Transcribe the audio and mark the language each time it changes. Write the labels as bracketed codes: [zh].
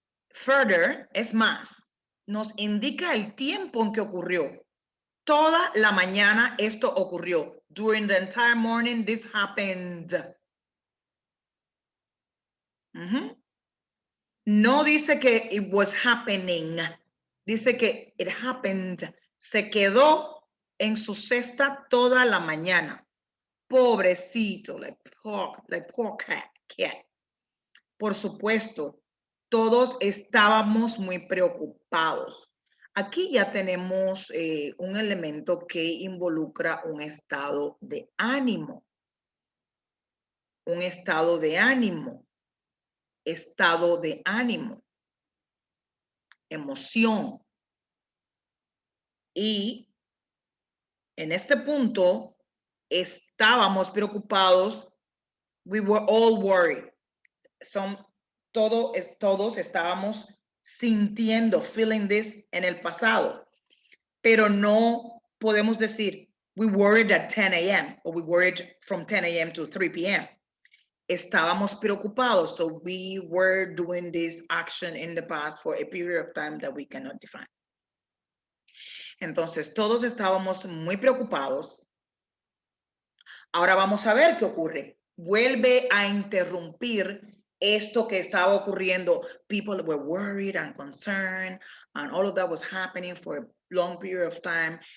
[es] Further, es más, nos indica el tiempo en que ocurrió. Toda la mañana esto ocurrió. [en] During the entire morning, this happened. [es] No dice que [en] it was happening. [es] Dice que [en] it happened. [es] Se quedó en su cesta toda la mañana. Pobrecito, [en] like poor cat. [es] Por supuesto, todos estábamos muy preocupados. Aquí ya tenemos un elemento que involucra un estado de ánimo. Un estado de ánimo. Estado de ánimo. Emoción. Y en este punto estábamos preocupados. [en] We were all worried. [es] Todos estábamos sintiendo, [en] feeling this [es] en el pasado, pero no podemos decir [en] we worried at 10 a.m. or we worried from 10 a.m. to 3 p.m. [es] Estábamos preocupados, [en] so we were doing this action in the past for a period of time that we cannot define. [es] Entonces, todos estábamos muy preocupados. Ahora vamos a ver qué ocurre. Vuelve a interrumpir esto que estaba ocurriendo. [en] People were worried and concerned, and all of that was happening for a long period of time.